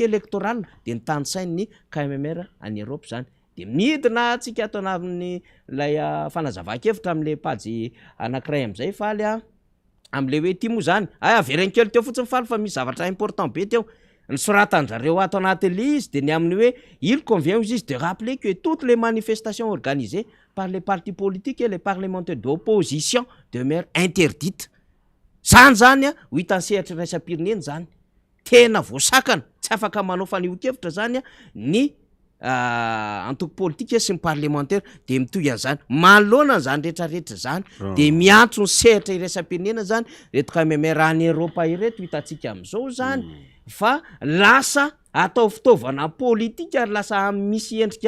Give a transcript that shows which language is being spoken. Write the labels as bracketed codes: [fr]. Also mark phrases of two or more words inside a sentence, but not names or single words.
[mg] électoral de ny tany-sain'ny KMMR any Europe zany de midina atsika ato anavin'ny lay fanazava-kevitra am'le pajy anankiray am'izay faly am'le hoe ty moa zany averen'ny kely teo fotsiny faly fa misy zavatra important be teo ny soratan'zareo ato anatin'le izy de ny amin'ny hoe [fr] il convient aux [mg] izy [fr] de rappeler que toutes les manifestations organisées par les partis politiques et les parlementaires d'opposition demeurent interdites [mg] zany ho hitan'ny sehatra raisam-pirenena zany tena voasakana tsy afaka manao fanehon-kevitra zany ny antoko politika sy ny parlementaire de mitoy an'izany manoloana zany rehetrarehetra zany de miantso ny sehatra iraisam-pirenena zany reto KMMR any Europa ireto hitantsika am'izao zany fa lasa atao fitaovana politika ary lasa misy endrika